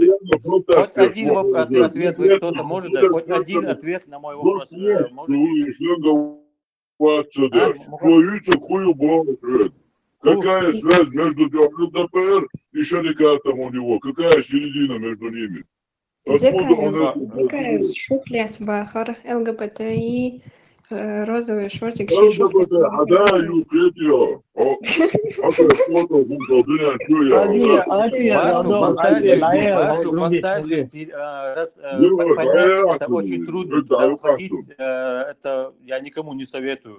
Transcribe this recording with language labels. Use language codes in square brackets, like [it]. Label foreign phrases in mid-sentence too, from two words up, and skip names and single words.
[ru] Хоть один ответ вы кто-то может дать? Хоть один ответ на мой вопрос можете? Какая связь между ЛДПР и шарикатом у него? Какая середина между ними? Закаев, шухлят бахар, ЛГБТИ, розовый шортик, это очень трудно. Это я никому не советую.